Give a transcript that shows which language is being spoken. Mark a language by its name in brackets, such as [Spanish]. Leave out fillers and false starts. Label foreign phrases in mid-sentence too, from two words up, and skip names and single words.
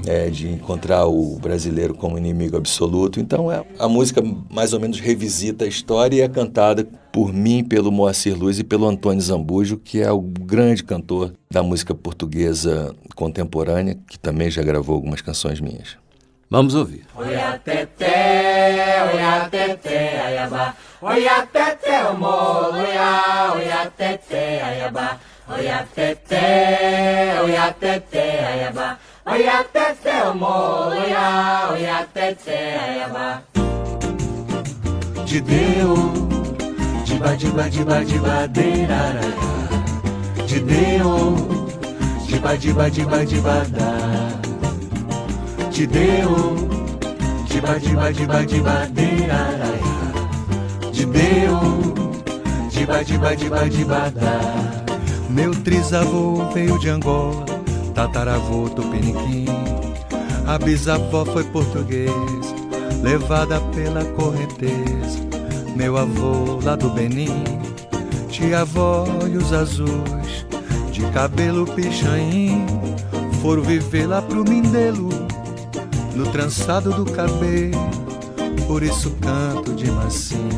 [Portuguese] De encontrar o brasileiro como inimigo absoluto. Então a música mais ou menos revisita a história e é cantada por mim, pelo Moacir Luz e pelo Antônio Zambujo, que é o grande cantor da música portuguesa contemporânea, que também já gravou algumas canções minhas. Vamos ouvir. [Yoruba] Oia teté, aiabá. Oia teté, o molo, oia teté, aiabá. Oia teté, aiabá. Oia teté, o molo, oia teté, aiabá. De Deu, diba, diba, diba, diba, deraraiá. De Deu, diba, diba, diba, diba, da. De Deu, diba, diba, diba, diba, deraraiá. De Deu, diba, diba, diba, diba, da. [Portuguese] Meu trisavô veio de Angola, tataravô tupiniquim. A bisavó foi português, levada pela correnteza. Meu avô lá do Benim, tia-avó e os azuis, de cabelo pichain, foram viver lá pro Mindelo, no trançado do cabelo, por isso canto de mansinho.